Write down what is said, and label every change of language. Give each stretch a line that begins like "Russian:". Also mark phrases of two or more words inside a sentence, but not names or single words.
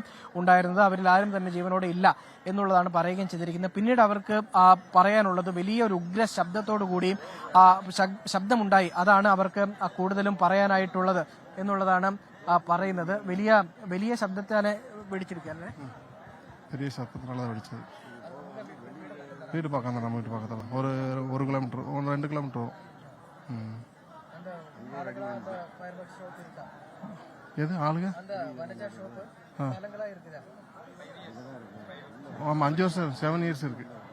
Malayalam: അവരിൽ ആരും തന്നെ ജീവൻ ഞങ്ങളോട് ഇല്ല എന്നുള്ളതാണ് പറയുകയും ചെയ്തിരിക്കുന്നത്. പിന്നീട് അവർക്ക് പറയാനുള്ളത് വലിയൊരു ഉഗ്ര ശബ്ദത്തോടു കൂടി ശബ്ദമുണ്ടായി, അതാണ് അവർക്ക് കൂടുതലും പറയാനായിട്ടുള്ളത് എന്നുള്ളതാണ് പറയുന്നത്. വലിയ ശബ്ദത്താലെ വെടിച്ചിരിക്കുകയല്ലേ?
Tamil: பெரிய சத்தத்தினால தான் வெடிச்சது. வீடு பக்கம் தான், நம்ம வீட்டு பக்கத்தில் ஒரு கிலோமீட்டர் 2 கிலோமீட்டர் வரும். எது ஆளுங்க? ஆமாம் 5 வருஷம் 7 இயர்ஸ் இருக்கு.